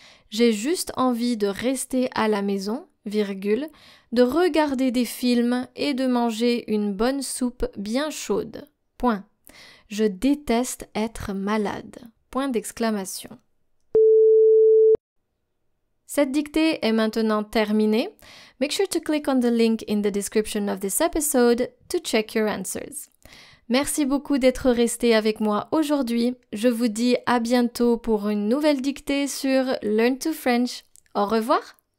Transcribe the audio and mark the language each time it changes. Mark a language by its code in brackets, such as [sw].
[fr] J'ai juste envie de rester à la maison, virgule, de regarder des films et de manger une bonne soupe bien chaude. Point. Je déteste être malade. Point d'exclamation. Cette dictée est maintenant terminée. [en] Make sure to click on the link in the description of this episode to check your answers. [fr] Merci beaucoup d'être resté avec moi aujourd'hui. Je vous dis à bientôt pour une nouvelle dictée sur Learn to French. Au revoir!